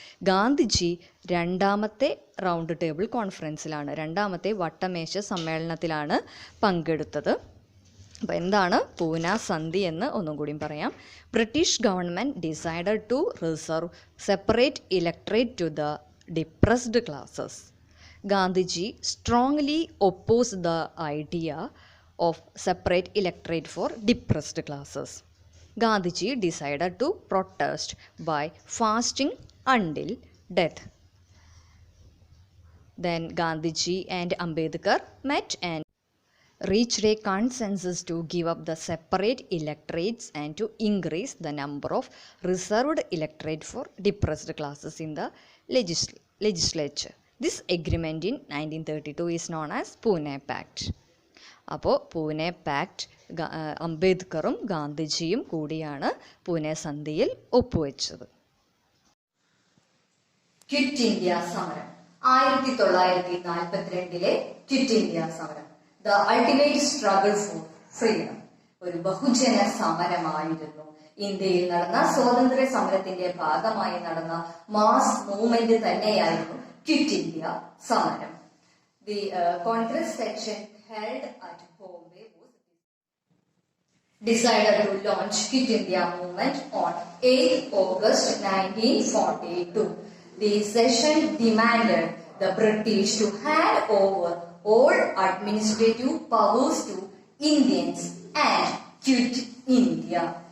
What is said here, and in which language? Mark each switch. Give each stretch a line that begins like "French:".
Malayalam: Gandhiji 2ാമത്തെ round table കോൺഫറൻസിലാണ്, 2ാമത്തെ വട്ടമേശ സമ്മേളനത്തിലാണ് പങ്കെടുത്തത്. അപ്പോൾ എന്താണ് പൂന സന്ധി എന്ന് ഒന്നും കൂടി പറയാം.
English: British government decided to reserve separate electorate to the depressed classes. Gandhiji strongly oppose the idea of separate electorate for depressed classes. Gandhiji decided to protest by fasting until death. Then Gandhiji and Ambedkar met and reached a consensus to give up the separate electorates and to increase the number of reserved electorate for depressed classes in the legislature. This agreement in 1932 is known as Pune Pact.
Malayalam: അപ്പോൾ Pune pact അംബേദ്കറും ഗാന്ധിജിയും കൂടിയാണ് പൂനെ സന്ധിയിൽ ഒപ്പുവെച്ചത്. Quit India സമരം 1942 quit India സമരം,
English: the ultimate struggle for freedom,
Malayalam: ഒരു ബഹുജന സമരമായിരുന്നു. ഇന്ത്യയിൽ നടന്ന സ്വാതന്ത്ര്യ സമരത്തിന്റെ ഭാഗമായി നടന്ന മാസ് മൂവ്മെന്റ് തന്നെയായിരുന്നു ക്വിറ്റ് ഇന്ത്യ സമരം.
English: The Congress session held at Bombay was decided to launch Quit India movement on 8 August 1942. The session demanded the British to hand over all administrative powers to Indians and quit India.